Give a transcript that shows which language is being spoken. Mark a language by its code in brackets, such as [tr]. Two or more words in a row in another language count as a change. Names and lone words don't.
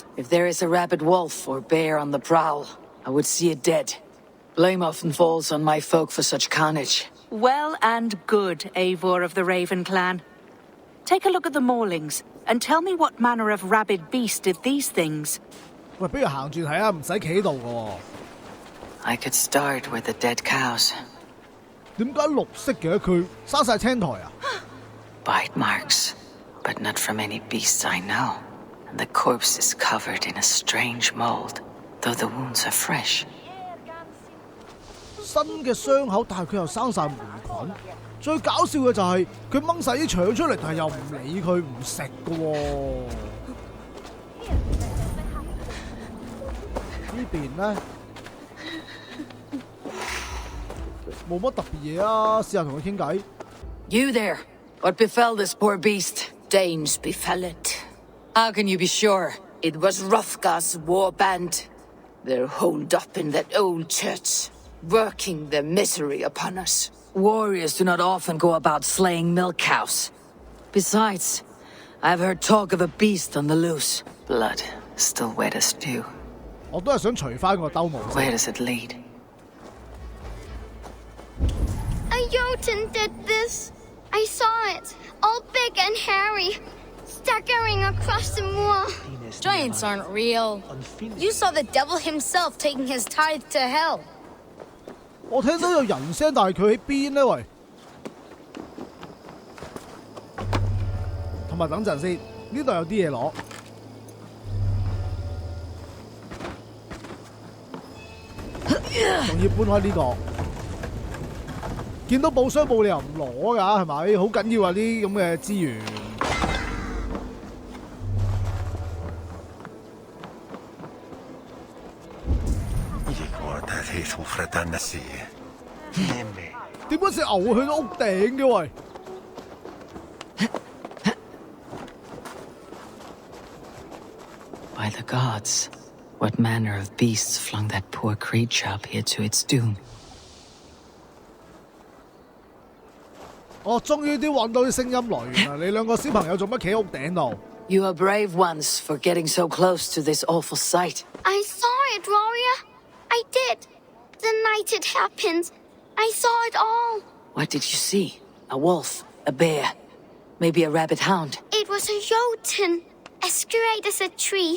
[en] If there is a rabid wolf or bear on the prowl, I would see it dead. Blame often falls on my folk for such carnage. Well and good, Eivor of the Raven clan. Take a look at the maulings, and tell me what manner of rabid beast did these things. [yue] 喂，不如行住睇下，唔使企喺度嘅喎。 [en] I could start with the dead cows. [yue] 點解綠色嘅佢生晒青苔啊 [en] ？Bite marks, but not from any beasts I know. And the corpse is covered in a strange mold, though the wounds are fresh. [yue] 新嘅傷口，但係佢又生晒霉菌。最搞笑嘅就係佢掹晒啲腸出嚟，但係又唔理佢，唔食嘅喎。呢邊咧冇乜特別嘢啊，試下同佢傾偈。 [en] You there? What befell this poor beast? Danes befell it. How can you be sure? It was Hrothgar's war band. They're holed up in that old church, working their misery upon us. Warriors do not often go about slaying milk cows. Besides, I've heard talk of a beast on the loose. Blood still wet as dew. [yue] 我都係想除翻個兜帽。 [en] Where does it lead? A Jotun did this. I saw it, all big and hairy, staggering across the moor. Giants aren't real. You saw the devil himself taking his tithe to hell. [yue] 我聽到有人聲，但係佢喺邊呢？喂，同埋等陣先，呢度有啲嘢攞。仲要搬開呢個，見到寶箱冇理由唔攞㗎，係咪？好緊要啊！啲咁嘅資源。點解隻牛會去到屋頂嘅喂？ [en] By the gods, what manner of beasts flung that poor Creed chap here to its doom? [yue] 我終於都揾到啲聲音來源啦！你兩個小朋友做乜企喺屋頂度？ [en] You are brave ones for getting so close to this awful sight. I saw it, warrior. I did. The night it happened. I saw it all. What did you see? A wolf? A bear? Maybe a rabbit hound? It was a Jotun, as straight as a tree.